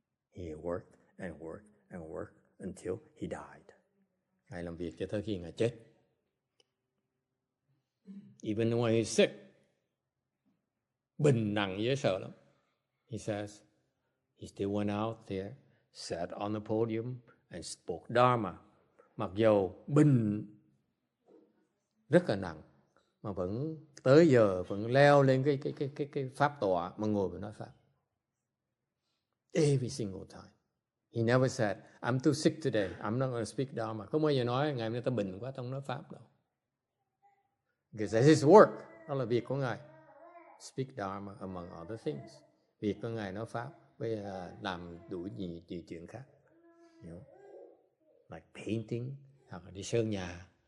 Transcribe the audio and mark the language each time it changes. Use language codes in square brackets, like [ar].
[en] He worked and worked and worked until he died. [vi] Ngài làm việc cho tới khi Ngài chết. [en] Even when he's sick, [vi] bệnh nặng dễ sợ lắm. [en] He says, he still went out there, sat on the podium and spoke Dharma. [vi] Mặc dù bệnh rất là nặng, mà vẫn tới giờ vẫn leo lên cái pháp tọa mà ngồi và nói pháp. [en] Every single time. He never said, I'm too sick today, I'm not going to speak Dharma. [vi] Không bao giờ nói, ngày hôm nay ta bệnh quá, ta không nói pháp đâu. [en] Because that's his work. [vi] Đó là việc của Ngài. [en] Speak Dharma among other things. [vi] Việc của Ngài nói pháp với làm đủ nhiều chuyện khác. [en] You know? Like painting, [vi] hoặc là đi sơn nhà.